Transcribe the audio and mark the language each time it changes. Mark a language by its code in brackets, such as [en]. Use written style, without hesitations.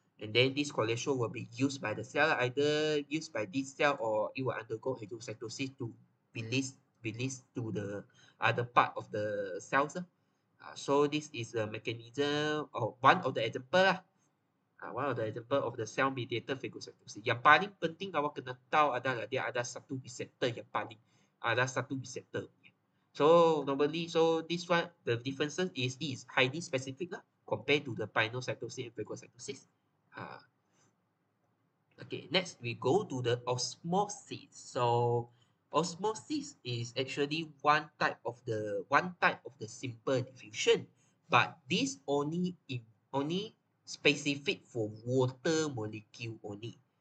[en] And then this cholesterol will be used by the cell, either used by this cell, or it will undergo endocytosis to release to the other part of the cells. So this is the mechanism, or one of the example lah. One of the example of the cell-mediated phagocytosis. [ms] Yang paling penting awak kena tahu adalah dia ada satu receptor yang paling, ada satu receptor. [en] So normally, so this one, the differences is highly specific lah, compared to the pinocytosis and phagocytosis. Okay, next we go to the osmosis. So osmosis is actually one type of the simple diffusion, but this only specific for water molecule only.